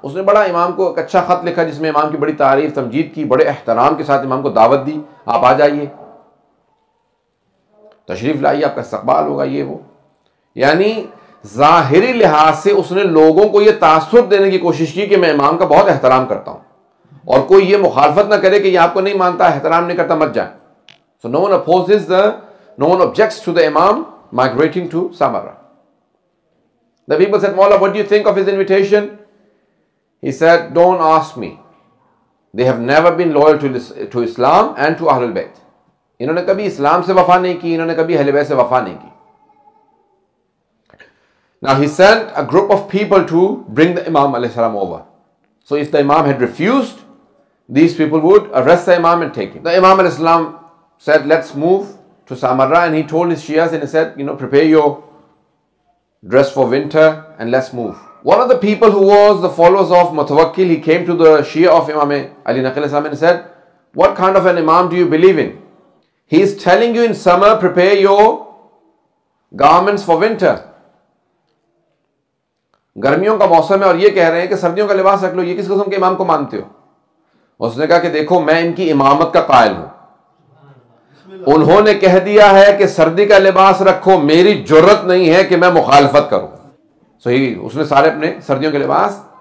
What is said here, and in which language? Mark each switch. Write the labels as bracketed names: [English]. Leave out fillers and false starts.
[Urdu] اس نے بڑا امام کو ایک اچھا خط لکھا جس میں امام کی بڑی تعریف تمجید کی، بڑے احترام کے ساتھ امام کو دعوت دی، آپ آ جائیے، تشریف لائیے، آپ کا استقبال ہوگا، یہ وہ۔ یعنی ظاہری لحاظ سے اس نے لوگوں کو یہ تاثر دینے کی کوشش کی کہ میں امام کا بہت احترام کرتا ہوں، اور کوئی یہ مخالفت نہ کرے کہ یہ آپ کو نہیں مانتا، احترام نہیں کرتا، مت جائیں۔ [English] So no one objects to the Imam migrating to Samarra. The people said, Mawla, what do you think of his invitation? He said, don't ask me. They have never been loyal to Islam and to Ahlul Bayt. [Urdu] انہوں نے کبھی اسلام سے وفا نہیں کی، انہوں نے کبھی اہل بیت سے وفا نہیں کی۔ [English] Now he sent a group of people to bring the Imam alayhi salam over. So if the Imam had refused, these people would arrest the Imam and take him. The Imam alayhi salam said, let's move to Samarra, and he told his Shias and he said, prepare your dress for winter and let's move. One of the people who was the followers of Mutawakkil, he came to the Shia of Imam Ali Naqi alayhi salam and said, what kind of an Imam do you believe in? He is telling you in summer, prepare your garments for winter. [Urdu] گرمیوں کا موسم ہے اور یہ کہہ رہے ہیں کہ سردیوں کا لباس رکھ لو، یہ کس قسم کے امام کو مانتے ہو؟ اس نے کہا کہ دیکھو میں ان کی امامت کا قائل ہوں، انہوں نے کہہ دیا ہے کہ سردی کا لباس رکھو، میری جرت نہیں ہے کہ میں مخالفت کروں۔ اس نے سارے اپنے سردیوں کے لباس